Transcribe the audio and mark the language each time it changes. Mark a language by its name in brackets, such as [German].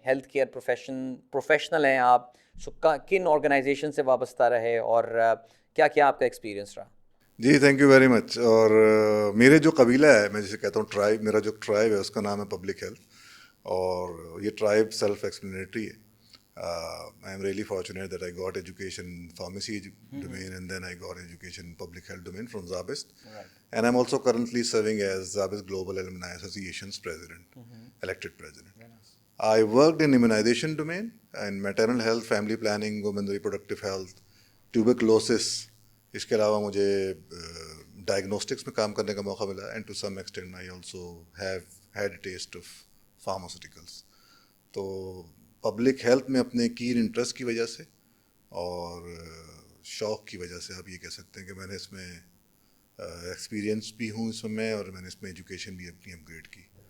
[Urdu] Health care professional ہیں آپ, کن آرگنائزیشن سے وابستہ رہے, اور کیا کیا آپ کا ایکسپیرینس رہا؟ [English] جی thank you very much. [Urdu] اور میرے جو قبیلہ ہے, میں جسے کہتا ہوں ٹرائب, میرا جو ٹرائب ہے اس کا نام ہے پبلک ہیلتھ, اور یہ ٹرائب سیلف ایکسپلینیٹری ہے. [English] I am really fortunate that I got education in pharmacy domain, and then I got education in public health domain from Zabist. Right. And I'm also currently serving as Zabist Global Alumni Association's president, elected president. I worked in immunization domain and maternal health, family planning, women reproductive health, tuberculosis. [Urdu] اس کے علاوہ مجھے diagnostics میں کام کرنے کا موقع ملا, [English] And to some extent I also have had a taste of pharmaceuticals. [Urdu] تو public health میں اپنے کین انٹرسٹ کی وجہ سے اور شوق کی وجہ سے آپ یہ کہہ سکتے ہیں کہ میں نے اس میں ایکسپیرینس بھی ہوں اس میں, اور میں نے اس میں ایجوکیشن بھی اپنی اپ گریڈ کی.